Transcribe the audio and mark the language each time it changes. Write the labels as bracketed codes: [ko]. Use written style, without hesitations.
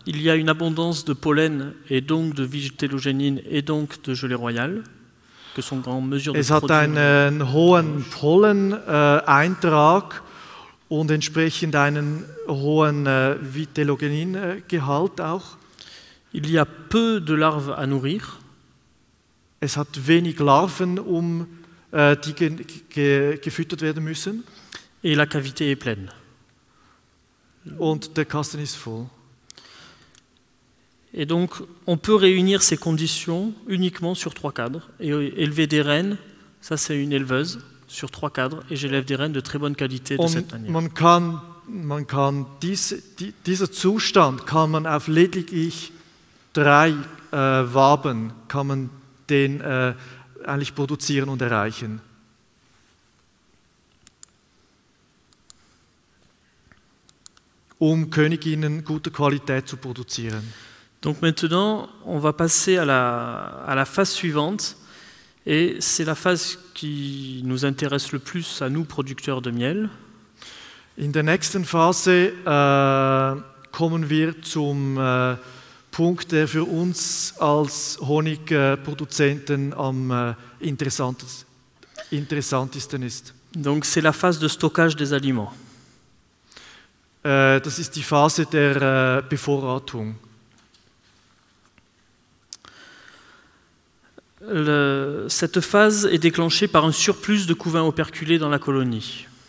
[fr] Il y a une abondance de pollen et donc de vitellogénine et donc de gelée royale que sont en mesure de produire. [de] Es hat einen hohen Polleneintrag und entsprechend einen hohen Vitellogénin-Gehalt auch. [fr] Il y a peu de larves à nourrir. [de] Es hat wenig Larven, die gefüttert werden müssen. [fr] Et la cavité est pleine. [de] Und der Kasten ist voll. [fr] Et donc, on peut réunir ces conditions uniquement sur 3 cadres. Et élever des reines, ça c'est une éleveuse sur 3 cadres. Et j'élève des reines de très bonne qualité de cette manière. [de] Man kann dieser Zustand kann man auf lediglich 3 Waben kann man den eigentlich produzieren und erreichen. Königinnen guter Qualität zu produzieren. [fr] Donc maintenant, on va passer à la phase suivante. Et c'est la phase qui nous intéresse le plus à nous, producteurs de miel. [de] In der nächsten Phase kommen wir zum Punkt, der für uns als Honigproduzenten am interessantesten ist. [fr] Donc c'est la phase de stockage des aliments. [de] Das ist die Phase der Bevorratung. [fr] Cette phase est déclenchée par un surplus de couvains operculés dans la colonie.